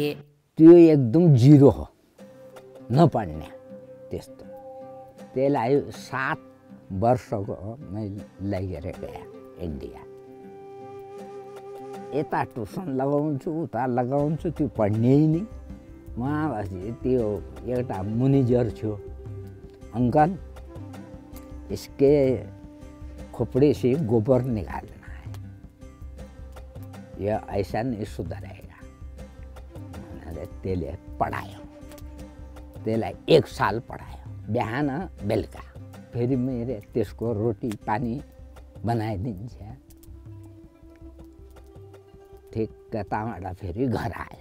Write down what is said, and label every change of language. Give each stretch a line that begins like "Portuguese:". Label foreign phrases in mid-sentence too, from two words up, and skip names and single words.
Nepali: त्यो एकदम 0 हो, नपढ्ने त्यस्तो। त्यसलाई 7 वर्षको मैले लगेर गएँ इन्डिया। यता ट्युसन लगाउँछु, उता लगाउँछु, त्यो पढ्ने नि। वहाँपछि त्यो एउटा मुनिजर थियो,
Hindi: अंकल इसके खोपड़े से गोबर निकालना है, यह ऐसा नहीं सुधरेगा।
Nepali: त्यसले पढायो। त्यसलाई 1 साल पढायो, बिहान बेलुका। फेरि मैले त्यसको रोटी पानी बनाइदिन्छ। ठिक्क त्यहाँबाट फेरि घर आयो।